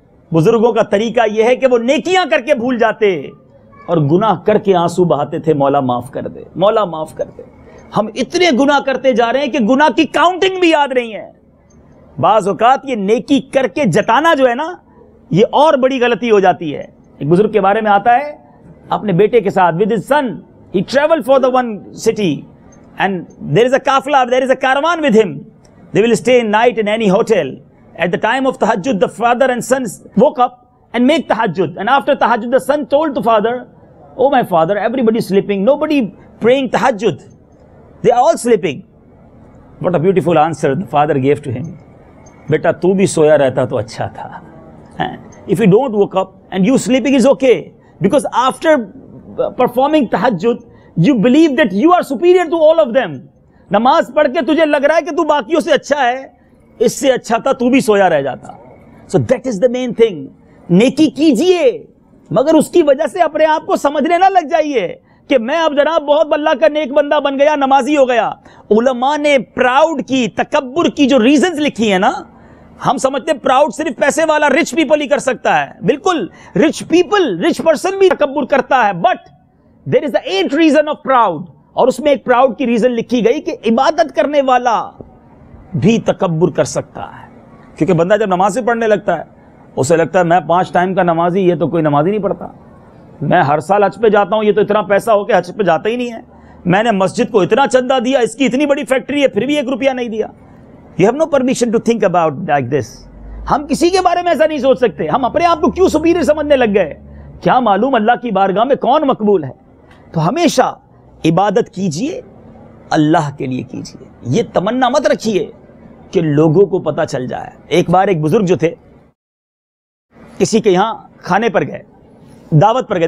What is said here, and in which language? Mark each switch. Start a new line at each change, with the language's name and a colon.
Urdu: بزرگوں کا طریقہ یہ ہے کہ وہ نیکیاں کر کے بھول جاتے اور گناہ کر کے آنسو بہاتے تھے, مولا معاف کر دے, مولا معاف کر دے. ہم اتنے گناہ کرتے جا رہے ہیں کہ گناہ کی کاؤنٹنگ بھی یاد نہیں ہے. بعض اوقات یہ نیکی کر کے جتانا جو ہے نا, یہ اور بڑی غلطی ہو جاتی ہے. ایک بزرگ کے بارے میں آتا ہے, اپنے بیٹے کے ساتھ
English: with his son he traveled for the one city and there is a kafla, there is a caravan with him. They will stay night in any hotel. At the time of tahajjud the father and son woke up and make tahajjud, and after tahajjud the son told the father, oh my father, everybody is sleeping, nobody praying tahajjud, they are all sleeping. What a beautiful answer the father gave to him.
Urdu: Beta tu bhi soya rehta to acha tha.
English: If you don't wake up and you sleeping is okay, because after performing tahajjud you believe that you are superior to all of them.
Urdu: نماز پڑھ کے تجھے لگ رہا ہے کہ تو باقیوں سے اچھا ہے, اس سے اچھا تھا تو بھی سویا رہ جاتا.
English: So that is the main thing.
Urdu: نیکی کیجئے مگر اس کی وجہ سے اپنے آپ کو سمجھنے نہ لگ جائیے کہ میں اب جناب بہت اللہ کا نیک بندہ بن گیا, نمازی ہو گیا. علماء نے پراؤڈ کی, تکبر کی جو ریزنز لکھی ہیں نا, ہم سمجھتے ہیں پراؤڈ صرف پیسے والا رچ پیپل ہی کر سکتا ہے. بالکل رچ پرسن بھی تکبر کرتا ہے,
English: but there is the 8 reason of proud,
Urdu: اور اس میں ایک پراؤڈ کی ریزن لکھی گئی کہ عبادت کرنے والا بھی تکبر کر سکتا ہے. کیونکہ بندہ جب نماز پڑھنے لگتا ہے اسے لگتا ہے میں 5 ٹائم کا نمازی, یہ تو کوئی نماز ہی نہیں پڑھتا. میں ہر سال حج پہ جاتا ہوں, یہ تو اتنا پیسہ ہو کے حج پہ جاتا ہی نہیں ہے. میں نے مسجد کو اتنا چندہ دیا, اس کی اتنی بڑی فیکٹری ہے پھر بھی 1 روپیہ نہیں دیا.
English: You have no permission to think about like this.
Urdu: ہم کسی کے بارے میں ایسا نہیں سوچ سکتے. ہم اپنے آپ کو کیوں سپیریئر سمجھنے لگ گئے؟ کیا معلوم اللہ کی بارگاہ میں کون مقبول ہے. تو ہمیشہ عبادت کیجئے, اللہ کے لیے کیجئے. یہ تمنا مت رکھیے کہ لوگوں کو پتہ چل جائے. ایک بار ایک بزرگ جو تھے کسی کے یہاں کھانے پر گئے, دعوت پر گئے.